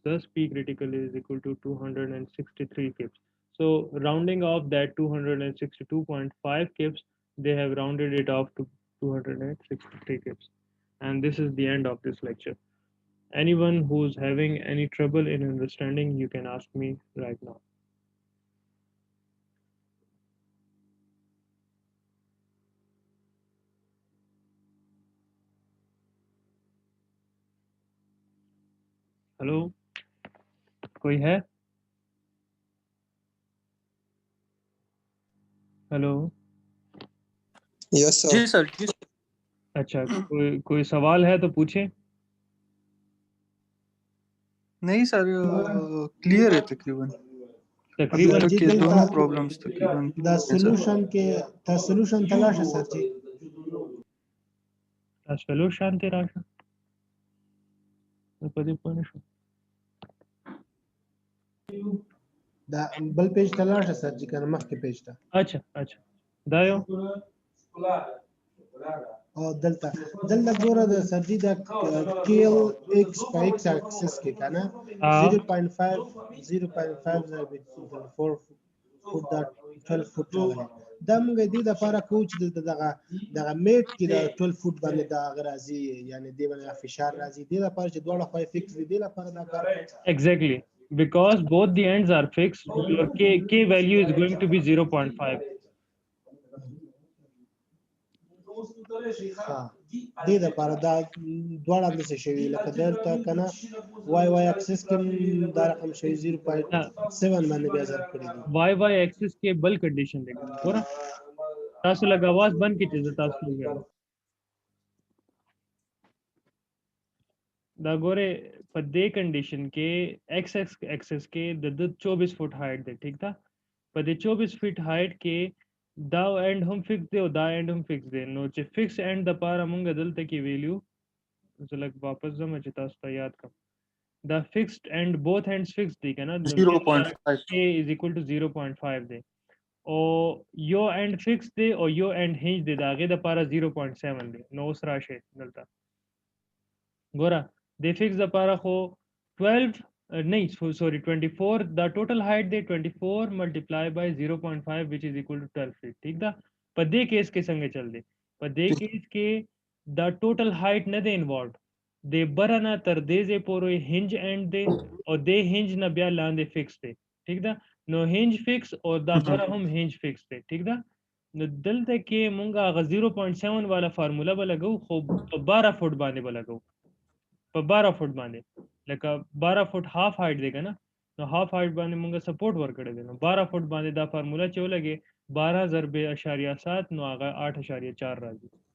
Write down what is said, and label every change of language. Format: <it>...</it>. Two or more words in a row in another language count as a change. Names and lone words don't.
<en>Thus, P critical is equal to 263 kips. So, rounding off that 262.5 kips, they have rounded it off to 263 kips. And this is the end of this lecture. Anyone who's having any trouble in understanding, you can ask me right now.</en> <ur>ہیلو، کوئی ہے? हेलो, यस जी सर سر جی اچھا، کوئی سوال ہے تو پوچھیں. نہیں سر کلیئر ہے تقریباً तकरीबन तक जी के दलता دونوں پرابلمز تقریباً</ur> <ps>دا</ps> <ur>ہے سر</ur> <ps>solution کې دا solution تلاشه سر جی solution ته راشه. په دې پوه نه شوم. دا بل پیج تلاشه سر جی کنه مخکې پیج ته अच्छा دا یو او دلته ګوره د سر جی دا کیل ایکس په</ps> <en>x axis</en> <ps>کې کنه 0.5 0.5 4 فوټ دا 12 فوټ راغلی دا موږ دې لپاره کوو چې دغه میټ کې دا 12 فوټ باندې دا هغه راځي یعنی دې باندې فشار راځي دې لپاره چې دواړه خواې فکس دي دې لپاره دا کار کوو</ps> <en>exactly, because both the ends are fixed, your k value is going to be 0.5.</en> <ps>ها دې لپاره دا دواړه د څه شوي لکه دلته کنه</ps> <en>y axis</en> <ps>کې دا رقم شوی 0.7 باندې بیا ضرب کړی دي</ps> <en>y axis</en> <ps>کې بل کنډیشن دی ګوره تاسو لږ आवाज بند کړئ چې تاسو وګورئ. دا ګوره په دې کنډیشن کې</ps> <en>x axis</en> <ps>کې د 24</ps> <en>foot height</en> <ps>دی. ٹھیک ده؟ په دې 24</ps> <en>feet height</en> <ps>کې دا اینڈ هم فکس دی او دا اینڈ هم فکس دی. نو چې</ps> <en>fixed end</en> <ps>د پاره مونږ دلته کې ویلیو زه لږ واپس ځم چې تاسو ته یاد کړم.</ps> <en>the fixed end both ends fixed</en> <ps>دی کنه 0.5</ps> <en>a is equal to 0.5</en> <ps>دی او یو</ps> <en>end fixed</en> <ps>دی او یو</ps> <en>end hinge</en> <ps>دی دا غي د پاره 0.7 دی نو اوس راشه دلته ګوره د فکس د پاره خو 12 نه sorry 24 دا</ps> <en>total height</en> <ps>دی 24</ps> <en>multiply by</en> <ps>0.5</ps> <en>which is equal to 12 feet</en> <ps>ٹھیک ده په دې کیس کې څنګه چل دی په دې کیس کې دا ټوټل هایټ نه دی انوالوډ د برنه تر دې ځې پورې</ps> <en>hinge end</en> <ps>دی او د هنج نه بیا لاندې فکس دی ټیک ده نو</ps> <en>hinge fixed</en> <ps>او دا بره هم</ps> <en>hinge fixed</en> <ps>دی ټیک ده نو دلته کې مونږه غ 0.7 والا فارمولا به لګو خو په 12 فوټ باندې به لګو په 12 فوټ باندې لکه 12</ps> <en>foot half height</en> <ps>دی کنه نو</ps> <en>half height</en> <ps>باندې مونږه سپورټ ورکړی دی نو 12 فوټ باندې دا فارمولا چې ولګي 12 ضرب 0.7 نو هغه 8.4 راځي</ps>